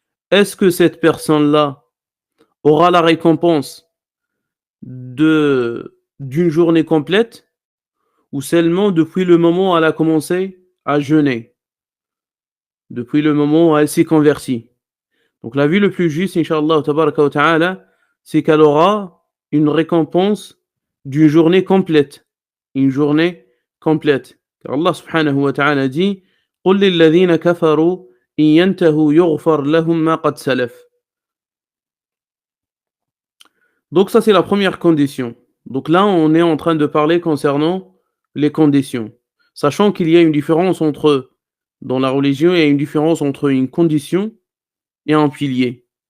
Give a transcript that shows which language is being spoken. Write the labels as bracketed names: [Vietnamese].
[French] Est-ce que cette personne-là aura la récompense d'une journée complète ou seulement depuis le moment où elle a commencé à jeûner, depuis le moment où elle s'est convertie? Donc la vie le plus juste, Inch'Allah tabaraka wa ta'ala, c'est qu'elle aura une récompense d'une journée complète. Une journée complète. Car Allah subhanahu wa ta'ala dit [Arabic] قُلْ لِلَّذِينَ كَفَرُوا إِن يَنْتَهُوا يُغْفَرْ لَهُم مَا قَدْ سَلَفَ. [French] Donc ça c'est la première condition. Donc là on est en train de parler concernant les conditions. Sachant qu'il y a une différence dans la religion, il y a une différence entre une condition et un pilier.